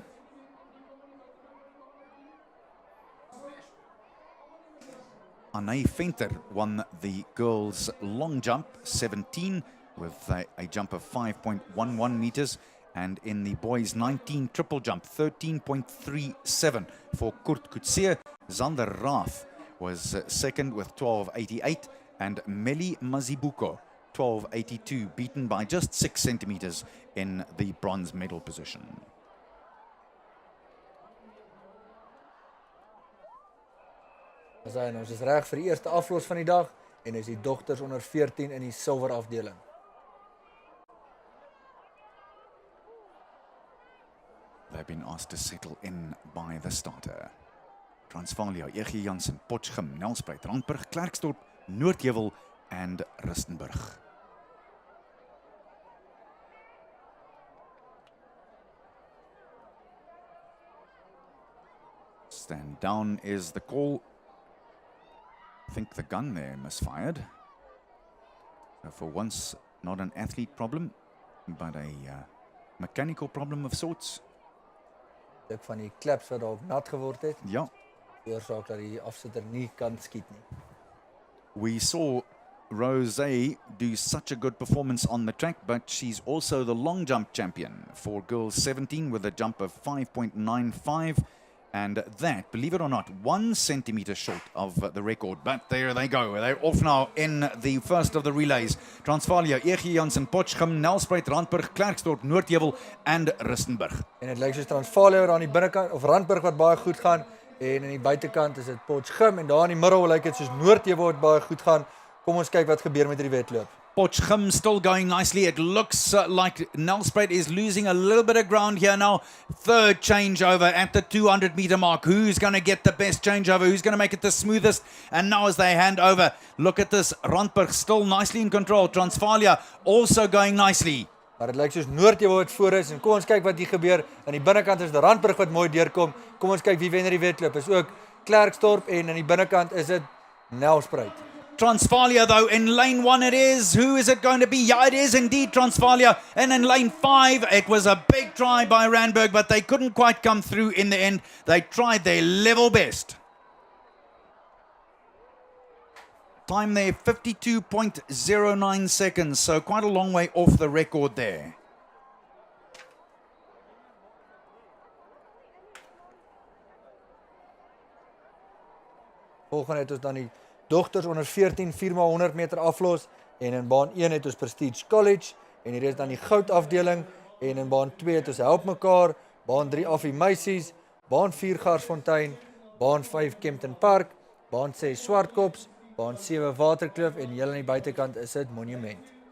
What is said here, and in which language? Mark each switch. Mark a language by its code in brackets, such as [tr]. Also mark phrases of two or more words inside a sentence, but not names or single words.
[en] Anay Venter won the girls long jump 17 with a jump of 5.11 meters, and in the boys 19 triple jump 13.37 for Kurt Kutsia. Zander Rath was second with 12.88, and Meli Mazibuko 12.82, beaten by just 6 centimeters in the bronze medal position. [af] Ons is reg vir die eerste aflos van die dag, en is die dogters onder 14 in die silwer afdeling. [en] They've been asked to settle in by the starter. Transvaal, E.G. Jansen, Potchefstroom, Nelspruit, Randburg, Klerksdorp, Noordheuwel, and Rustenburg. Stand down is the call. I think the gun there misfired. So for once, not an athlete problem, but a mechanical problem of sorts. [af] Ek van die klaps wat dalk nat geword het. Ja. Oorsaak dat die afsitter nie kan skiet nie. [en] We saw Rosé do such a good performance on the track, but she's also the long jump champion for girls 17 with a jump of 5.95. And that, believe it or not, 1 centimeter short of the record. But there they go. They're off now in the first of the relays. Transvaal, E.G. Jansen, Potchefstroom, Nelspruit, Randburg, Klerksdorp, Noordheuwel, and Rustenburg. [af] En het lyk soos Transvaal aan die binnekant, of Randburg wat baie goed gaan, en aan die buitekant is dit Potchefstroom, en daar in die middel lyk dit soos Noordheuwel wat baie goed gaan. Kom ons kyk wat gebeur met die wedloop. [en] Potchefstroom still going nicely. It looks like Nelspruit is losing a little bit of ground here now. Third changeover at the 200-meter mark. Who's going to get the best changeover? Who's going to make it the smoothest? And now as they hand over, look at this. Randburg still nicely in control. Transvaal also going nicely. [af] Maar dit lyk soos Noordheuwel wat voor is, en kom ons kyk wat hier gebeur. Aan die binnekant is die Randburg wat mooi deurkom. Kom ons kyk wie wen die wedloop. Is ook Klerksdorp, en aan die binnekant is dit Nelspruit. [en] Transvaal, though, in lane 1 it is. Who is it going to be? Yeah, it is indeed Transvaal. And in lane 5, it was a big try by Randburg, but they couldn't quite come through in the end. They tried their level best. Time there, 52.09 seconds, so quite a long way off the record there. [af] Volgende het ons dan die dogters onder 14 4x100 meter aflos, en in baan 1 het ons Prestige College, en hier is dan die goud afdeling, en in baan 2 het ons Help Mekaar, baan 3 Affie Meisies, baan 4 Garsfontein, baan 5 Kempton Park, baan 6 Swartkops, baan 7 Waterkloof, en heel aan die buitekant is dit Monument.